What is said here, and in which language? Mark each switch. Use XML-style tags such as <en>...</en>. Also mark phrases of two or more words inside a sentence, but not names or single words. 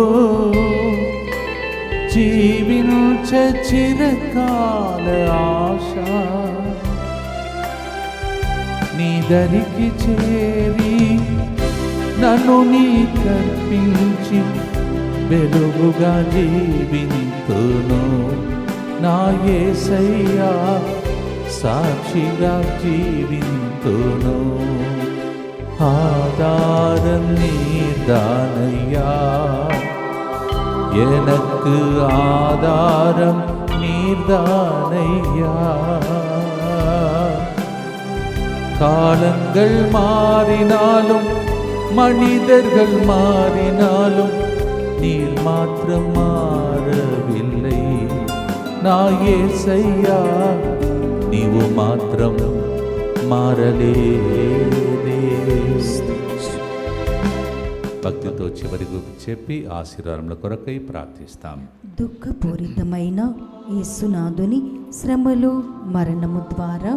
<te>జీవించ చిరకాల ఆశ, నీ దరికి చేరి నన్ను నీ కర్పించి వెలుగుగా జీవింతును. నా యేసయ్యా సాక్షిగా జీవింతును.</te> <ta>ஆதாரம் நீர்தானையா, எனக்கு ஆதாரம் நீர்தானையா. காலங்கள் மாறினாலும் மனிதர்கள் மாறினாலும் நீர் மாத்திரம் மாறவில்லை. நான்</ta> <te>యేసయ్యా నీవు మాత్రం మారలేదే. భక్తితో చివరి గురించి చెప్పి ఆశీర్వాదముల కొరకై ప్రార్థిస్తాం. దుఃఖపూరితమైన యేసునాథుని శ్రమలు మరణము ద్వారా</te>